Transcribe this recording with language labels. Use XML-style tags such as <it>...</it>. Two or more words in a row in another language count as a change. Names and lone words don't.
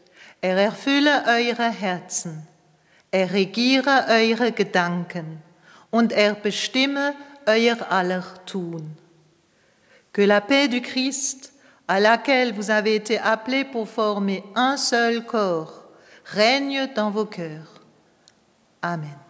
<de>Er erfülle eure Herzen. Er regiere eure Gedanken und er bestimme euer aller Tun.</de> <fr>Que la paix du Christ, à laquelle vous avez été appelés pour former un seul corps, règne dans vos cœurs. Amen.</fr>